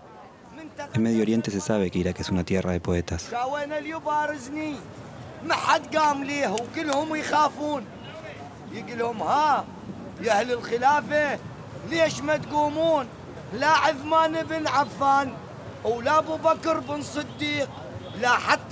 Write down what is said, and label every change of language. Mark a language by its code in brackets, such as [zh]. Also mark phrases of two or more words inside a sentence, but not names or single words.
[es] En Medio Oriente se sabe que Irak es una tierra de poetas. [ar] ما حد قام ليه وكلهم يخافون يقولهم ها يا أهل الخلافة ليش ما تقومون لا عثمان بن عفان ولا أبو بكر بن صديق لا حتى